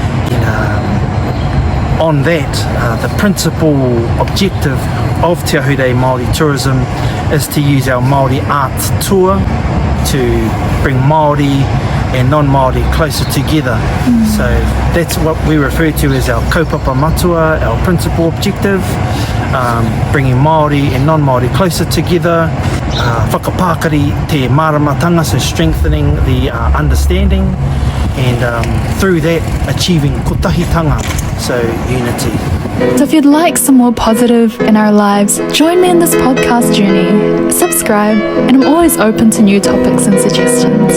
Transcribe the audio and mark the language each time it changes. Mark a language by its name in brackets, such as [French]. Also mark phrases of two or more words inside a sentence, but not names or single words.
[English] On that, the principal objective of Te Ahurei Maori Tourism is to use our Maori arts tour to bring Maori and non-Maori closer together. So that's what we refer to as our [Māori] kaupapa matua, [English] our principal objective, bringing Maori and non-Maori closer together, [Māori] whakapākari te māramatanga, [English] so strengthening the understanding, and through that achieving kotahitanga, so unity. So if you'd like some more positive in our lives, join me in this podcast journey. Subscribe, and I'm always open to new topics and suggestions.